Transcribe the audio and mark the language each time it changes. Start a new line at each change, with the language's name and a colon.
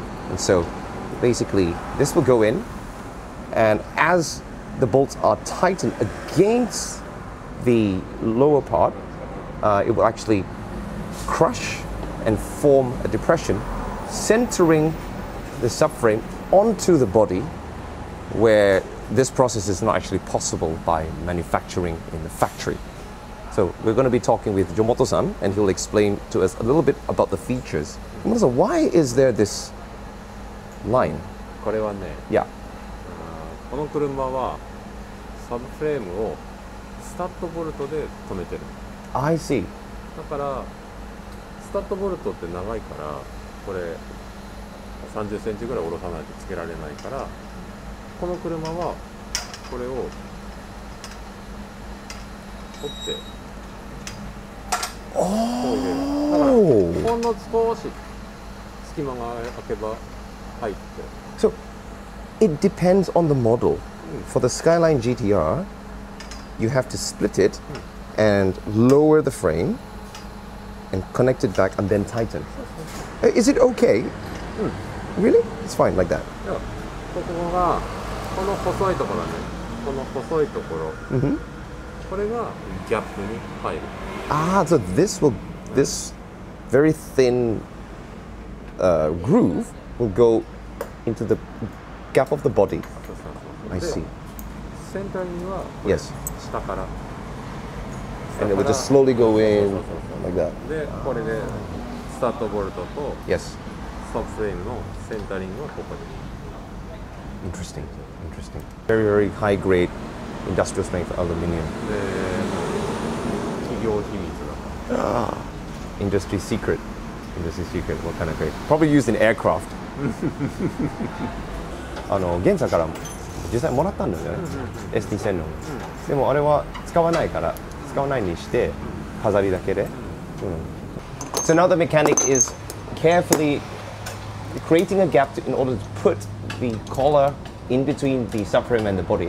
English: And so basically this will go in, and as the bolts are tightened against the lower part, it will actually crush and form a depression, centering the subframe onto the body, where this process is not actually possible by manufacturing in the factory. So we're going to be talking with Jomoto-san, and he'll explain to us a little bit about the features. Jomoto-san, why is there this line?
Japanese: これはね、
English: Yeah.
Japanese: この車はサブフレームをスタッドボルトで止めてる。
English: I see.
Japanese: だからスタッドボルトって長いから、これ30センチぐらい下ろさないとつけられないから、この車はこれを取ってこう入れる。だからほんの少し隙間が空けば入って。
English: So it depends on the model. For the Skyline GTR, you have to split it and lower the frame and connect it back and then tighten. Is it okay? Really? It's fine like that.
Japanese: ここがこの細いところね、この細いところ、これがギャップに入る。
English: Ah, so this very thin groove will go into the gap of the body. I see.
Japanese: センターには
English: Yes.
Japanese: 下から。
English: And it will just slowly go in like that.
Japanese: で、これでスタートボルトと
English: Yes.
Japanese: サブフレームのセンタリングはここに。
English: Interesting. Interesting. Very, very high grade industrial strength aluminum.
Japanese: で、企業秘密だから。
English: Industry secret. Industry secret. What kind of grade? Probably used in aircraft.
Japanese: 現在から実際もらったんだよね。 ST 線の。でもあれは使わないから使わないにして飾りだけで。
English: So now the mechanic is carefully creating a gap in order to put the collar in between the subframe and the body.